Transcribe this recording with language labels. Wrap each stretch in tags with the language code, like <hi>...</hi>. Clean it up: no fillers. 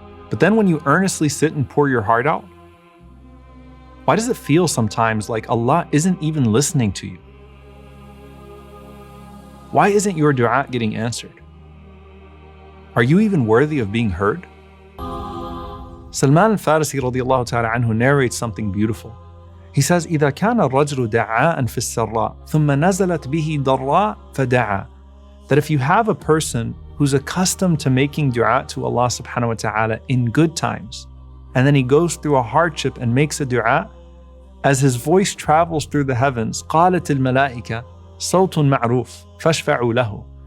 <en>But then when you earnestly sit and pour your heart out, why does it feel sometimes like Allah isn't even listening to you? Why isn't your dua getting answered? Are you even worthy of being heard? Suleiman al-Farisi radiallahu ta'ala anhu narrates something beautiful. He says,</en> <ar>إِذَا كَانَ الرَّجْلُ دَعَاءً فِي السَّرَّاءِ ثُمَّ نَزَلَتْ بِهِ ضَرَّاء فَدَعَى.</ar> <en>That if you have a person who's accustomed to making dua to Allah subhanahu wa ta'ala in good times, and then he goes through a hardship and makes a dua, as his voice travels through the heavens,</en> <ar>قَالَتِ الْمَلَائِكَةِ صَوْتٌ مَعْرُوفٌ فَاشْفَعُوا لَهُ.</ar>